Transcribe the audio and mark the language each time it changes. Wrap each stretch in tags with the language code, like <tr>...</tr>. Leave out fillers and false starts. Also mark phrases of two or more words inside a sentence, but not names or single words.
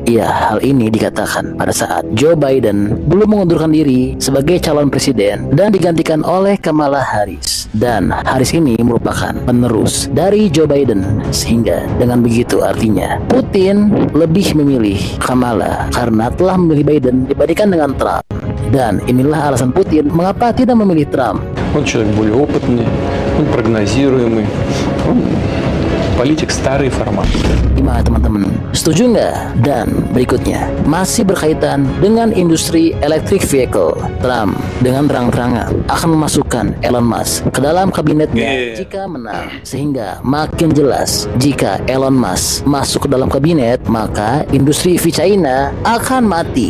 <id>Ya, hal ini dikatakan pada saat Joe Biden belum mengundurkan diri sebagai calon presiden dan digantikan oleh Kamala Harris. Dan Harris ini merupakan penerus dari Joe Biden. Sehingga dengan begitu artinya Putin lebih memilih Kamala karena telah memilih Biden dibandingkan dengan Trump. Dan inilah alasan Putin mengapa tidak memilih Trump.</id> <ru>Он человек более опытный, он прогнозируемый, он политик старый формат.</ru> <id>Gimana teman-teman? Setuju nggak? Dan berikutnya masih berkaitan dengan industri</id> <en>electric vehicle.</en> <id>Trump dengan terang-terangan akan memasukkan Elon Musk ke dalam kabinetnya jika menang, sehingga makin jelas jika Elon Musk masuk ke dalam kabinet maka industri EV China akan mati.</id>